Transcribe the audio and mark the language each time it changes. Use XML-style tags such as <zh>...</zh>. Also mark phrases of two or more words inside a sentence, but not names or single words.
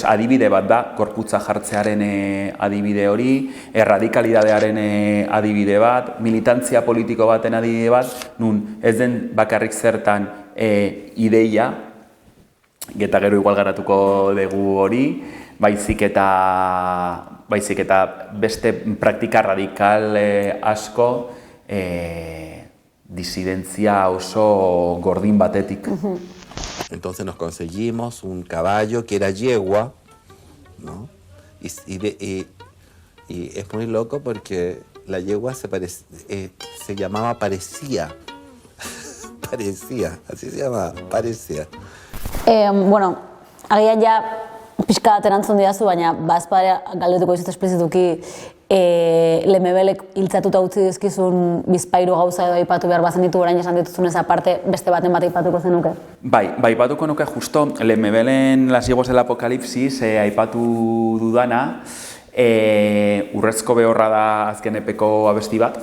<eu>adibide bat da, gorputza jartzearen adibide hori, erradikalidadearen adibide bat, militantzia politiko baten adibide bat, nun ez den bakarrik zertan ideia, eta gero igual garatuko dugu hori, baizik eta beste praktika radikal asko disidentzia oso gordin batetik.</eu> <es>Entonces nos conseguimos un caballo que era yegua, ¿no? Y es muy loco porque la yegua se llamaba Parecía. Parecía, así se llamaba, Parecía.</es> <eu>Bueno, agian ja pixka bat erantzun didazu, baina bazpadea galdetuko dizut esplizituki Lemebelek hiltzatuta utzi dizkizun bizpahiru gauza edo aipatu behar bazen ditu orain esan dituzunez aparte beste baten bat aipatuko zenuke? Bai, aipatuko nuke justo Lemebelen</eu> <es>Las Yeguas del Apocalipsis</es> <eu>aipatu dudana, Urrezko behorra da azken epeko abesti bat.</eu>